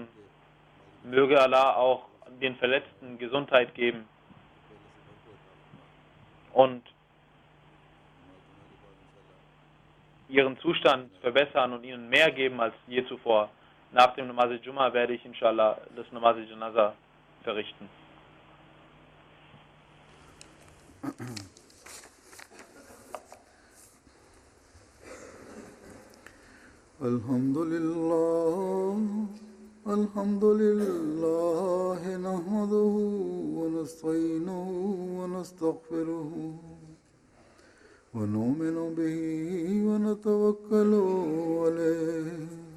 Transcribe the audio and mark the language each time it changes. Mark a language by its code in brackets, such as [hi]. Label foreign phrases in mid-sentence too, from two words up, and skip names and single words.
[de] Möge Allah auch den Verletzten Gesundheit geben und ihren Zustand verbessern und ihnen mehr geben als je zuvor. Nach dem [ur] نماز جمعہ [de] werde ich inshallah das [ur] نماز جنازہ [de] verrichten. [ar] الحمد لله نحمده ونستعينه ونستغفره ونؤمن به ونتوكل عليه